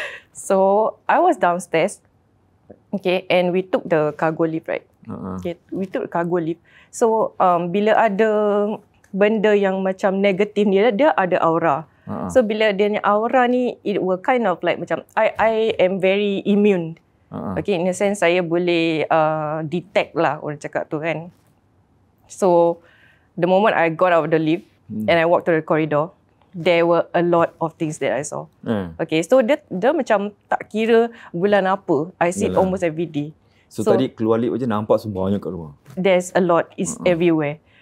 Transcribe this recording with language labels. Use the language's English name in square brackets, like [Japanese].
[English] So, I was downstairs. Okay, and we took the cargo lift, right? Okay, we took the cargo lift. [Malay] So, bila ada benda yang macam negatif ni, dia ada aura. So bila dia ni aura ni, [English] it will kind of like macam I am very immune. [Malay] Okay, [English] in a sense [Malay] saya boleh detect lah orang cakap tu kan. [English] So the moment I got out of the lift and I walked to the corridor, there were a lot of things that I saw. Okay, so [Malay] dia macam tak kira bulan apa, [English] I see it almost every day. [Malay] So tadi keluar lift je nampak semuanya kat luar. [English] There's a lot, it's everywhere.